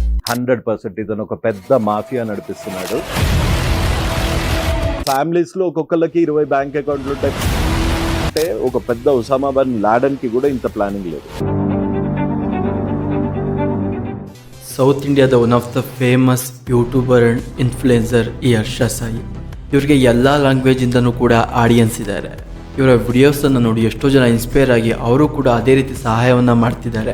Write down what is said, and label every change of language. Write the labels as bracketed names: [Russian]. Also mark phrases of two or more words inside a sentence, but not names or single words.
[Telugu] 100% ఇతను ఒక పెద్ద మాఫియా నడిపిస్తున్నాడు. ఫ్యామిలీస్ లో ఒక్కొక్కరికి 20 [English] bank accounts [Telugu] ఉంటాయి. అంటే ఒక పెద్ద ఉసామా బిన్ లాడెన్ కి కూడా ఇంత ప్లానింగ్ లేదు. [Kannada] ಸೌತ್ ಇಂಡಿಯಾದ [English] one of the famous YouTuber and influencer [Kannada] ಈ ಹರ್ಷ ಸಾಯಿ. ಇವರಿಗೆ ಎಲ್ಲ ಲ್ಯಾಂಗ್ವೇಜಿಂದನೂ ಕೂಡ ಆಡಿಯನ್ಸ್ ಇದ್ದಾರೆ. ಇವರ ವಿಡಿಯೋಸನ್ನು ನೋಡಿ ಎಷ್ಟೋ ಜನ ಇನ್ಸ್ಪೈರ್ ಆಗಿ ಅವರು ಕೂಡ ಅದೇ ರೀತಿ ಸಹಾಯವನ್ನು ಮಾಡ್ತಿದ್ದಾರೆ.